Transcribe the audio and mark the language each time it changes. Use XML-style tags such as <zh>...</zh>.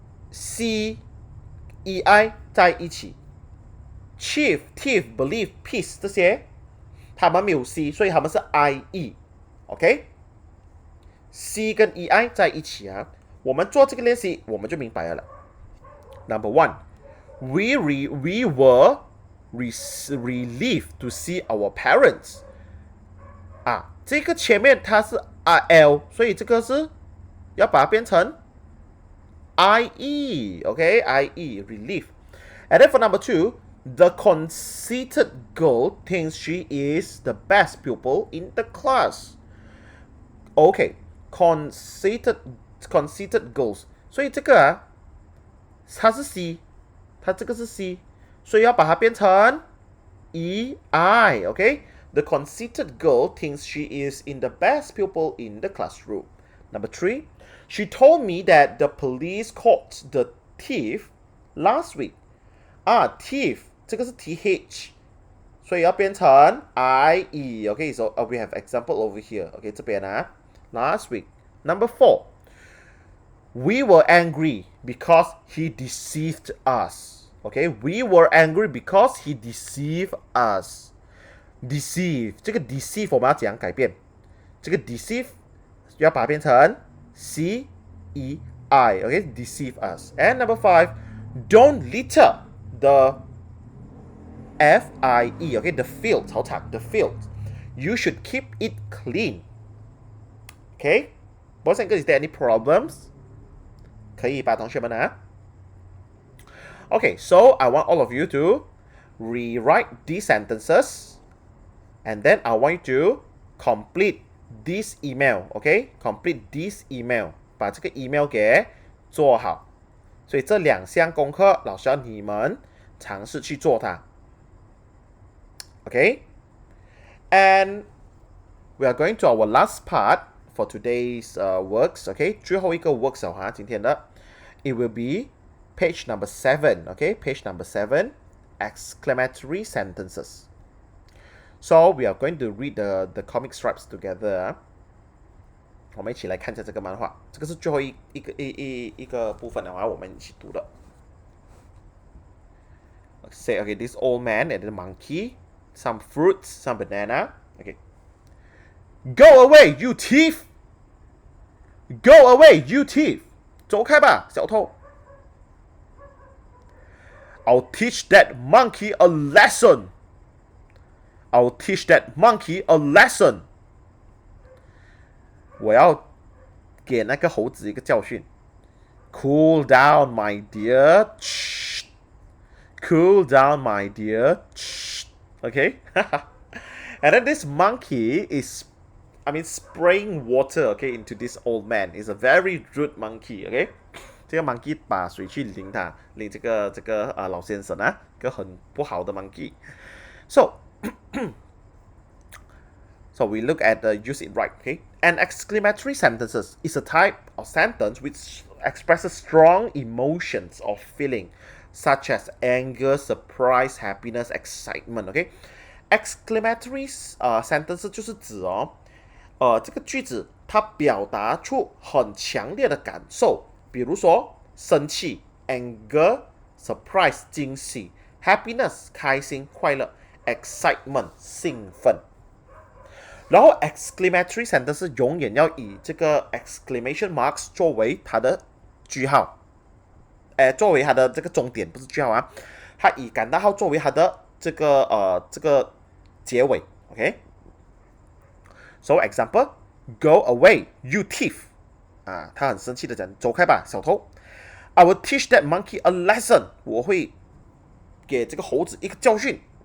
<zh>C EI 在一起 ，chief, thief, believe, peace 这些，他们没有 C， 所以他们是 IE，OK？C 跟 EI 在一起我们做这个练习我们就明白了。</zh> <en>Number 1, we were relieved to see our parents。</en> <zh>这个前面它是 RL， 所以这个是要把它变成 IE，OK， IE relief。</zh> <en>And then for number 2, the conceited girl thinks she is the best pupil in the class. OK, conceited girls，</en> <zh>所以这个它是 C， 它这个是 C， 所以要把它变成 EI，</zh> <en>OK。The conceited girl thinks she is in the best pupil in the classroom. Number 3, she told me that the police caught the thief last week.</en> <zh>Thief 这个是 TH， 所以要变成 IE.</zh> <en>Okay, so we have example over here. Okay,</en> <zh>这边</zh> <en>last week. Number 4, we were angry because he deceived us. Okay, we were angry because he deceived us.Deceive</en> <zh>这个 deceive 我们要怎样改变？这个 deceive 要把它变成 CEI， OK?</zh> <en>Deceive us. And number 5, don't litter the FIE, OK? The field,</en> <zh>草场</zh> <en>the field. You should keep it clean. OK? Boys and girls, is there any problems?</en> <zh>可以吧，同学们</zh> <en>Okay, so I want all of you to rewrite these sentences.And then I want you to complete this email, OK? Complete this email，</en> <zh>把这个 email 给做好。所以这2项功课，老师要你们尝试去做它。</zh> <en>OK? And we are going to our last part for today's works, OK?</en> <zh>最后一个</zh> <en>works</en> <zh>今天的</zh> <en>it will be page number 7, OK? Page number 7, exclamatory sentences.So we are going to read the comic strips together.</en> <zh>我们一起来看一下这个漫画，这个是最后一个部分的话，我们一起读的。</zh> <en>Say okay, this old man and the monkey, some fruits, some banana. Okay. Go away, you thief! Go away, you thief!</en> <zh>走开吧，小偷。</zh> <en>I'll teach that monkey a lesson. I'll teach that monkey a lesson.</en> <zh>我要给那个猴子一个教训。</zh> <en>Cool down, my dear. Cool down, my dear. Okay? And then this monkey is, spraying water, okay, into this old man. It's a very rude monkey, okay?</en> <zh>这个 monkey 把水去淋这个老先生啊，一个很不好的 monkey.</zh> <en>So we look at the use it right, okay? An exclamatory sentences is a type of sentence which expresses strong emotions or feeling, such as anger, surprise, happiness, excitement, okay?</en> <zh>Exclamatory sentences 就是指这个句子它表达出很强烈的感受，比如说生气 anger, surprise 惊喜 happiness 开心快乐 excitement 兴奋。然后 exclamatory sentence 永远要以这个 exclamation marks 作为它的句号，作为它的这个终点，不是句号啊，它以感叹号作为它的这个结尾 ，OK？</zh> <en>So example, go away, you thief！</en> <zh>他很生气的讲，走开吧，小偷。</zh> <en>I will teach that monkey a lesson！</en> <zh>我会给这个猴子一个教训。</zh>